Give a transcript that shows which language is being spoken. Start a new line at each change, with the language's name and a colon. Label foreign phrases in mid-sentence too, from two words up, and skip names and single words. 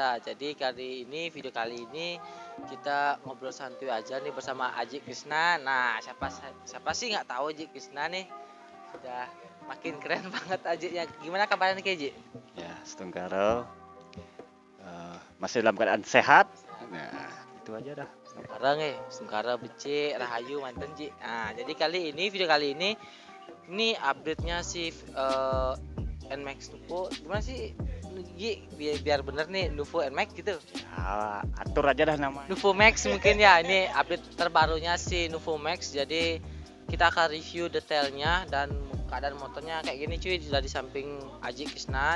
Indonesian: Jadi video kali ini kita ngobrol santuy aja nih bersama Aji Krisna. Nah, siapa sih nggak tahu Aji Krisna nih? Udah makin keren banget Ajinya. Gimana kabarnya nih Ji? Ya, Setungkaro masih dalam keadaan sehat. Nah, itu aja dah.
Balinese: Sungkara becik, rahayu manten Ji.
Indonesian: Nah, jadi video kali ini update-nya si NMAX Nuvo. Gimana sih Ji? Biar bener nih Nuvo NMAX gitu. Ya, atur aja dah namanya. Nuvo Max mungkin ya. Ini update terbarunya si Nuvo Max. Jadi kita akan review detailnya dan keadaan motornya kayak gini cuy, sudah di samping Aji Krisna.